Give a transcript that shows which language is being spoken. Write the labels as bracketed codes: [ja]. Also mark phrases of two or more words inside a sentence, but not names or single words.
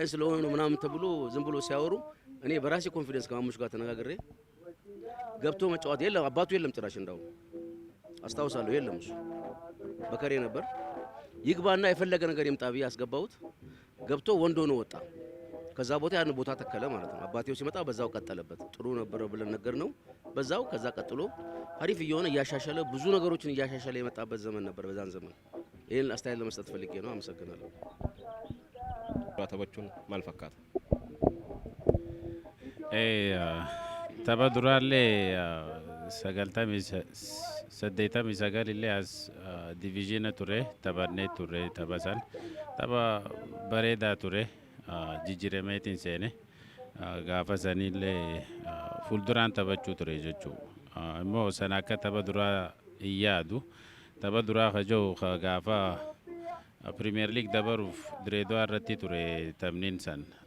[am] ስለሆነ ነው ምናምን ተብሎ ዝም ብሎ ሲያወሩ እኔ በራሴ ኮንፊደንስ ከማሙሽ ጋር ተነጋግሬ ገብቶ መጫወት የለም አባቱ የለም ጭራሽ እንዳው አስታውሳለሁ የለም እሱ በከሬ ነበር። ይግባና የፈለገ ነገር ይምጣ ብዬ አስገባሁት። ገብቶ ወንዶ ነው ወጣ። ከዛ ቦታ ያን ቦታ ተከለ ማለት ነው። አባቴው ሲመጣ በዛው ቀጠለበት። ጥሩ ነበር ብለን ነገር ነው በዛው ከዛ ቀጥሎ አሪፍ እየሆነ እያሻሻለ ብዙ ነገሮችን እያሻሻለ የመጣበት ዘመን ነበር በዛን ዘመን። ይሄን አስተያየት ለመስጠት ፈልጌ ነው። አመሰግናለሁ። ተበቹን ማልፈካት [om] tapha duraallee saddeettamii sagal illee as diviizhiina ture taphannee ture tapha san tapha bareedaa ture jijjiirameetiin seene gaafa sanillee fuulduraan taphachuu ture jechuu immoo sana akka tapha duraa hin yaadu tapha duraa kajoo gaafa Premier League dabaruuf Direedawaa irratti ture taphniin san